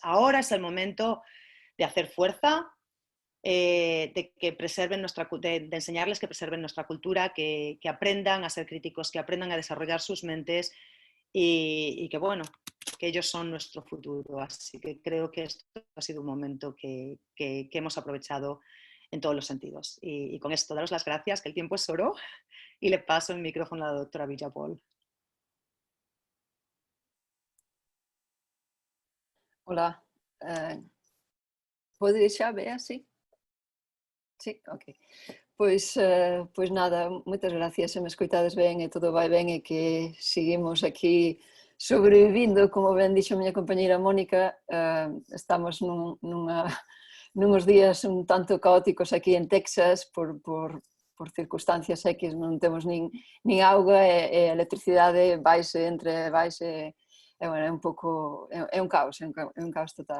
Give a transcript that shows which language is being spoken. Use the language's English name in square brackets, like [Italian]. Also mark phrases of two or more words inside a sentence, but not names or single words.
[Spanish] Ahora es el momento de hacer fuerza, de que preserven de enseñarles que preserven nuestra cultura, que aprendan a ser críticos, que aprendan a desarrollar sus mentes y que, bueno, que ellos son nuestro futuro. Así que creo que esto ha sido un momento que hemos aprovechado en todos los sentidos. Y con esto, daros las gracias, que el tiempo es oro, y le paso el micrófono a la doctora Villapol. Hola. [Galician] Podes xa ver así? Sí, ok. Pois nada, moitas gracias, se me escoitades ben e todo vai ben e que seguimos aquí sobrevivindo, como ben dixo a miña compañeira Mónica, estamos nuns días un tanto caóticos aquí en Texas por circunstancias X, non temos nin auga e a electricidade vaise bueno, é un pouco, é un caos total.